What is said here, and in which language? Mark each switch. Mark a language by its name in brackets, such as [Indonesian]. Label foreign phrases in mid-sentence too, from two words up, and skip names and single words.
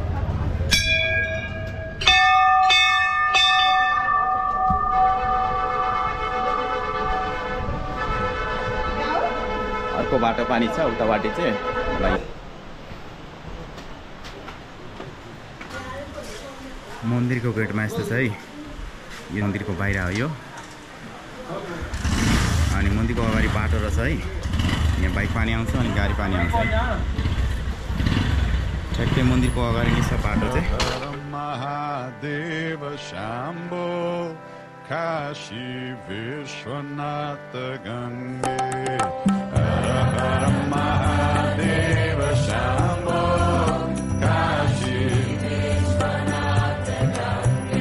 [Nepali] अर्को बाटो पानी छ उताबाटि चाहिँ मन्दिरको गेटमा यस्तो छ है। यो मन्दिरको बाहिर हो यो। अनि मन्दिरको अगाडि बाटो रहेछ है। यहाँ बाइक पनि आउँछ अनि गाडी पनि आउँछ। ठ्याक्कै मन्दिरको अगाडि नै छ बाटो चाहिँ। महादेव शम्भो काशी विश्वनाथ गंगे। हर हर महादेव शम्भो काशी विश्वनाथ गंगे।